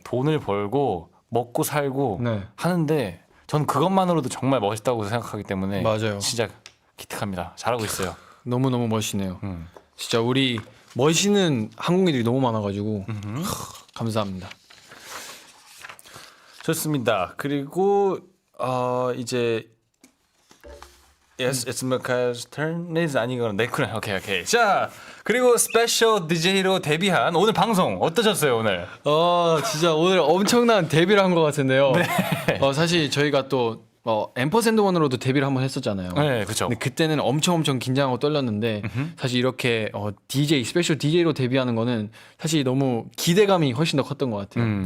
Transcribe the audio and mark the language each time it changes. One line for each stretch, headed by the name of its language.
Korean: 돈을 벌고 먹고 살고 네. 하는데 전 그것만으로도 정말 멋있다고 생각하기 때문에 맞아요. 진짜 기특합니다. 잘하고 있어요. 너무너무 멋있네요. 진짜 우리 멋있는 한국인들이 너무 많아가지고 감사합니다. 좋습니다. 그리고 이제
English: Yes, it's Mika's turn.
Korean: is 아니거나 네, 그래. 오케이. 자, 그리고 스페셜 DJ로 데뷔한 오늘 방송 어떠셨어요, 오늘? 진짜 오늘 엄청난 데뷔를 한 것 같은데요. 사실 저희가 또 앰퍼샌드원으로도 데뷔를 한번 했었잖아요. 네, 그렇죠. 근데 그때는 엄청 긴장하고 떨렸는데 사실 이렇게 DJ 스페셜 DJ로 데뷔하는 거는 사실 너무 기대감이 훨씬 더 컸던 것 같아요.